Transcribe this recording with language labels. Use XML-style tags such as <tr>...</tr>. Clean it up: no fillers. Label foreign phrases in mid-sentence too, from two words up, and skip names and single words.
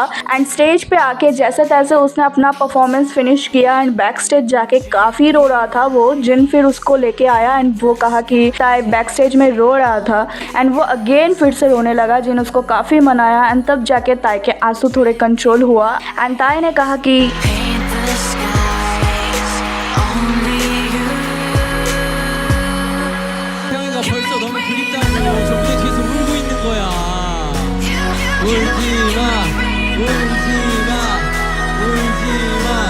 <en>and stage</en> <hi>पे आके जैसे तैसे उसने अपना</hi> <en>performance finish</en> <hi>किया</hi> <en>and back stage</en> <hi>जाके काफ़ी रो रहा था वो। जिन फिर उसको लेके आया एंड वो कहा कि ताई</hi> <en>back stage</en> <hi>में रो रहा था एंड वो अगेन फिर से रोने लगा। जिन उसको काफ़ी मनाया एंड तब जाके ताई के आंसू थोड़े कंट्रोल हुआ एंड ताई ने कहा कि</hi> <ko>태영이가 벌써 너무 그립다고 저 무대 뒤에서 울고 있는 거야. 울지 마, 울지 마, 울지 마.</ko>